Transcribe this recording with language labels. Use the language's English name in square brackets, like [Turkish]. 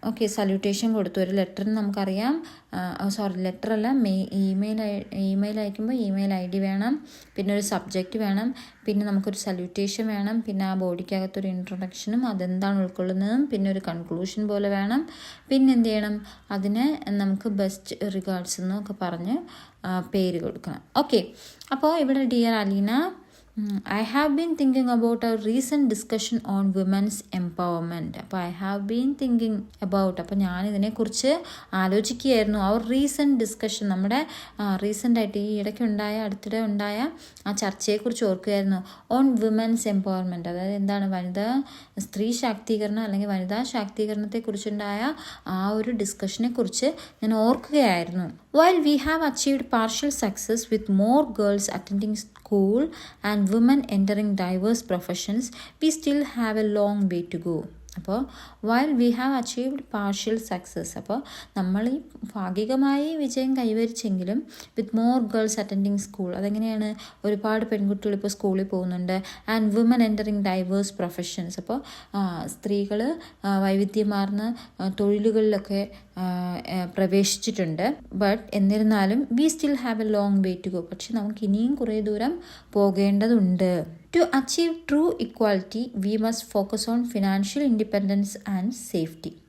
[Malayalam] Okay, salutation കൊടുത്തു. ഒരു ലെറ്ററിന് നമുക്കറിയാം, ലെറ്ററല്ല, ഇമെയിൽ അയക്കുമ്പോൾ ഇമെയിൽ ID വേണം, പിന്നെ ഒരു സബ്ജക്റ്റ് വേണം, പിന്നെ നമുക്കൊരു സല്യൂട്ടേഷൻ വേണം, പിന്നെ ആ ബോഡിക്കകത്തൊരു ഇൻട്രൊഡക്ഷനും അതെന്താണ് ഉൾക്കൊള്ളുന്നതും പിന്നെ ഒരു കൺക്ലൂഷൻ പോലെ വേണം. പിന്നെ എന്ത് ചെയ്യണം, അതിന് നമുക്ക് ബെസ്റ്റ് റിഗാർഡ്സ് എന്നൊക്കെ പറഞ്ഞ് പേര് കൊടുക്കണം. ഓക്കെ, അപ്പോൾ ഇവിടെ [English] Dear Aleena, I have been thinking about our recent discussion on women's empowerment. [Malayalam] അപ്പോൾ [English] I have been thinking about, [Malayalam] അപ്പോൾ ഞാനിതിനെക്കുറിച്ച് ആലോചിക്കുകയായിരുന്നു. [English] our recent discussion, [Malayalam] നമ്മുടെ റീസെൻ്റായിട്ട് ഈ അടുത്തിടെ ഉണ്ടായ ആ ചർച്ചയെക്കുറിച്ച് ഓർക്കുകയായിരുന്നു. [English] on women's empowerment, [Malayalam] അതായത് എന്താണ് സ്ത്രീ ശാക്തീകരണം അല്ലെങ്കിൽ വനിതാ ശാക്തീകരണത്തെക്കുറിച്ചുണ്ടായ ആ ഒരു ഡിസ്കഷനെ കുറിച്ച് ഞാൻ ഓർക്കുകയായിരുന്നു. [English] while we have achieved partial success with more girls attending school and women entering diverse professions, we still have a long way to go. [Malayalam] അപ്പോൾ [English] while we have achieved partial success, [Malayalam] അപ്പോൾ നമ്മൾ ഈ ഭാഗികമായി വിജയം കൈവരിച്ചെങ്കിലും [English] with more girls attending school, [Malayalam] അതെങ്ങനെയാണ്, ഒരുപാട് പെൺകുട്ടികൾ ഇപ്പോൾ സ്കൂളിൽ പോകുന്നുണ്ട്. [English] and woman entering diverse professions, [Malayalam] അപ്പോൾ സ്ത്രീകൾ വൈവിധ്യമാർന്ന തൊഴിലുകളിലൊക്കെ പ്രവേശിച്ചിട്ടുണ്ട്. [English] but [Malayalam] എന്നിരുന്നാലും [English] we still have a long way to go, [Malayalam] പക്ഷെ നമുക്ക് ഇനിയും കുറേ ദൂരം പോകേണ്ടതുണ്ട്. [English] To achieve true equality, we must focus on financial independence and safety.